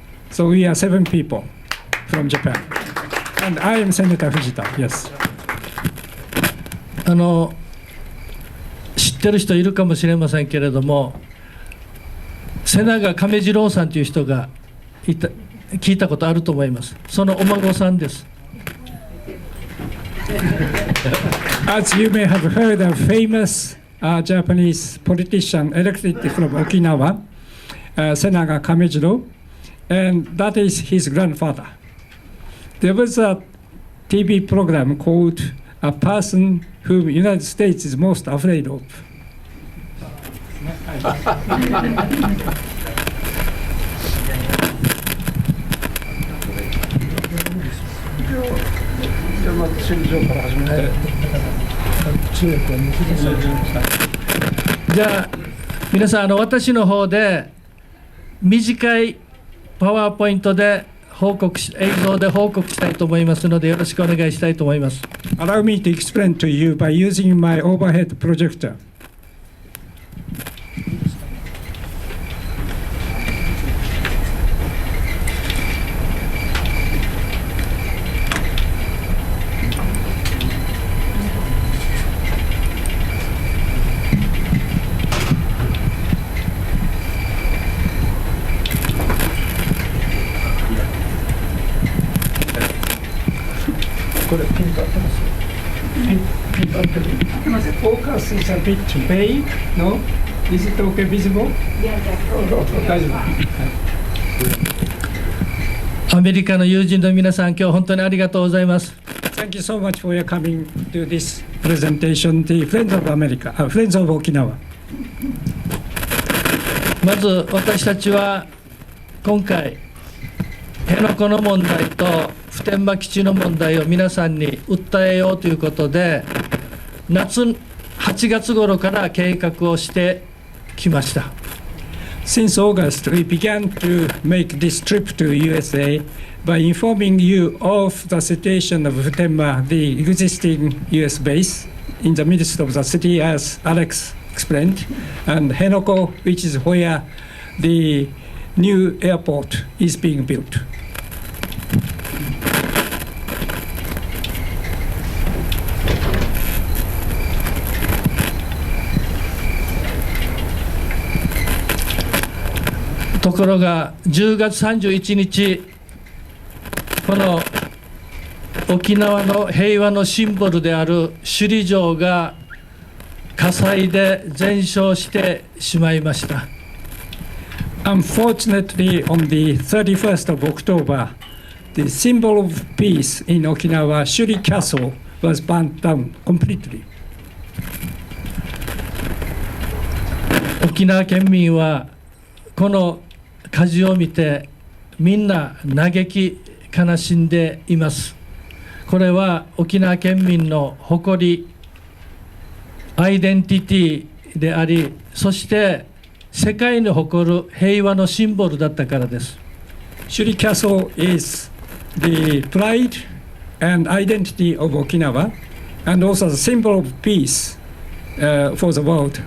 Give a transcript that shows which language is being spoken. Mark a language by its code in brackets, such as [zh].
[en] So we are 7 people from Japan. And I am Senator Fujita, yes. [ja] 知ってる人いるかもしれませんけれども、瀬長亀次郎さんという人が聞いたことあると思います。そのお孫さんです。 [en] As you may have heard, a famous Japanese politician elected from Okinawa, Senaga Kamejiro, and that is his grandfather. There was a TV program called a person whom the United States is most afraid of. [ja] じゃあ皆さん私の方で短いパワーポイントで映像で報告したいと思いますのでよろしくお願いしたいと思います。 [en] Allow me to explain to you by using my overhead projector. [ja] これピンと合ってます。ピンと合ってる。 [en] Focus is a bit vague. No? Is it okay visible? [ja] 大丈夫。アメリカの友人の皆さん、今日本当にありがとうございます。 [en] Thank you so much for your coming to this presentation, the Friends of America, Friends of Okinawa. [ja] まず私たちは今回辺野古の問題と普天間基地の問題を皆さんに訴えようということで夏8月頃から計画をしてきました。 [en] Since August, we began to make this trip to USA by informing you of the situation of Futenma, the existing US base in the midst of the city, as Alex explained, and Henoko, which is where the new airport is being built. [ja] ところが10月31日この沖縄の平和のシンボルである首里城が火災で全焼してしまいました。 [en] Unfortunately, on the 31st of October, the symbol of peace in Okinawa, Shuri Castle, was burnt down completely. [ja] 沖縄県民はこの火事を見てみんな嘆き悲しんでいます。これは沖縄県民の誇り、アイデンティティであり、そして世界に誇る平和のシンボルだったからです。 [en] Shuri Castle is the pride and identity of Okinawa and also the symbol of peace for the world.